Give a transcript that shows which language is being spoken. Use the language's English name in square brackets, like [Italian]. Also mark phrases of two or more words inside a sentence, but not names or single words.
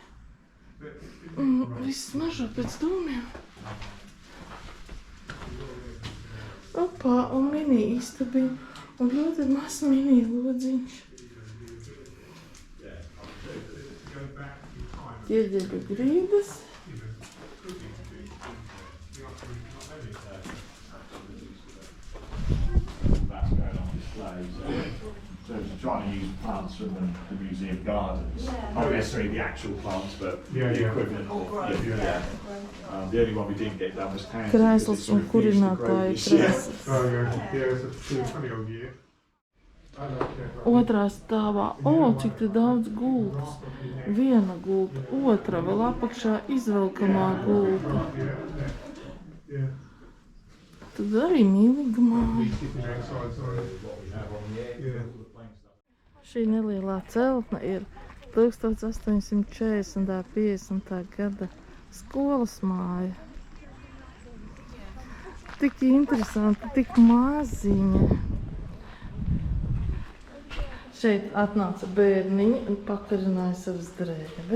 [Latvian] Viss smaržo pēc dūmiem. Opā, un mini istabiņa. Un ļoti mazs mini lodziņš. Ķieģeļu grīdas. [English] That's going on display. So trying to use plants from the museum gardens. Not necessarily the actual plants, but the equivalent. Yeah. The only one we didn't get done was tansy. [Latvian] Krēsls un kurinātāja krēsls. [English] Oh yeah, it's a funny old year. [Latvian] Otrā stāvā, cik te daudz gultas. Viena gulta, otra vēl apakšā izvelkamā gulta. [English] Yeah. [Latvian] Tad arī mīlīga māja. [English] Keeping outside, sorry. Yeah. [Latvian] Šī nelielā celtne ir 1840. 50. gada skolas māja. Tik interesanti, tik maziņa. Šeit atnāca bērniņi un pakarināja savas drēbes.